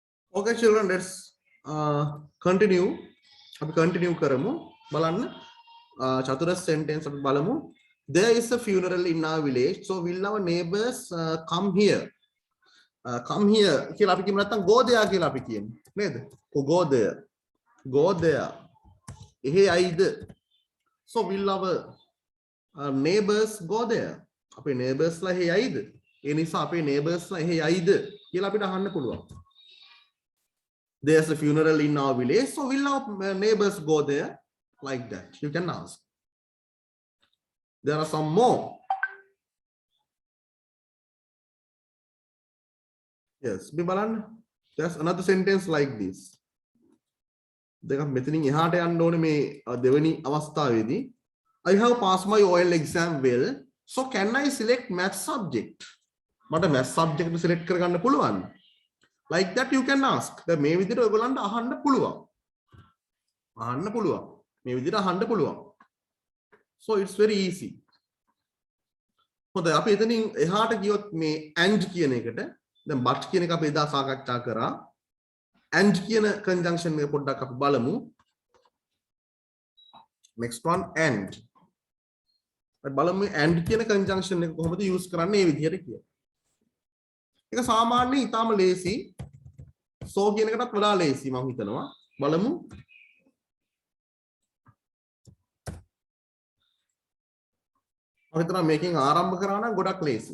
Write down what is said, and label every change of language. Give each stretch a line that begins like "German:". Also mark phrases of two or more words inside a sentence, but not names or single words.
English: Okay, children, let's continue.
Sinhala: අපි continue කරමු. බලන්න චතුරස් sentence අපි බලමු.
English: There is a funeral in our village, so will our neighbors come here? Come here
Sinhala: කියලා අපි කියමු නැත්නම්
English: go there
Sinhala: කියලා අපි කියමු. නේද?
English: Go there. Go there.
Sinhala: එහෙ අයිද?
English: So will our neighbors go there?
Sinhala: අපේ neighbors ලා එහෙ අයිද? ඒ නිසා අපේ neighbors ලා එහෙ අයිද කියලා අපිට අහන්න පුළුවන්.
English: There's a funeral in our village, so will our neighbors go there? Like that, you can ask. There are some more. Yes, Bibalan, there's another sentence like this.
Sinhala: දෙකක් මෙතනින් එහාට යන්න ඕනේ මේ දෙවෙනි අවස්ථාවේදී.
English: I have passed my OL exam well, so can I select math subject?
Sinhala: මට
English: math subject select
Sinhala: කරගන්න පුළුවන්.
English: Like that you can ask.
Sinhala: දැන් මේ විදිහට ඔයගොල්ලන්ට අහන්න පුළුවන්. අහන්න පුළුවන්. මේ විදිහට අහන්න පුළුවන්.
English: So it's very easy.
Sinhala: හොඳයි අපි එතනින් එහාට ගියොත් මේ and කියන එකට දැන් but කියන එක අපි එදා සාකච්ඡා කරා. And කියන conjunction එක පොඩ්ඩක් අපි බලමු.
English: Next one and.
Sinhala: අපි බලමු and කියන conjunction එක කොහොමද use කරන්නේ මේ විදිහට කියලා. ඒක සාමාන්‍යයෙන් ඊටාම ලේසි. so කියන එකටත් වඩා ලේසි මම හිතනවා. බලමු. මම හිතනවා මේකෙන් ආරම්භ කරා නම් ගොඩක් ලේසි.